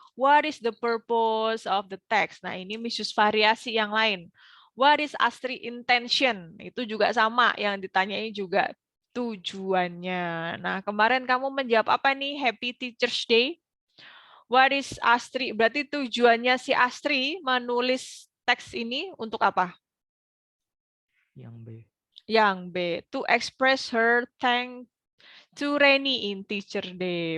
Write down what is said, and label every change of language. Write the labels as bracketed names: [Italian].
[English] What is the purpose of the text? [Indonesian] Nah, ini Miss variasi yang lain. [English] What is Astri intention? [Indonesian] Itu juga sama, yang ditanyai juga tujuannya. Nah, kemarin kamu menjawab apa nih? [English] Happy Teacher's Day. What is Astri? [Indonesian] Berarti tujuannya si Astri menulis teks ini untuk apa? Yang B. Yang B. [English] To express her thanks to Reni in Teacher Day.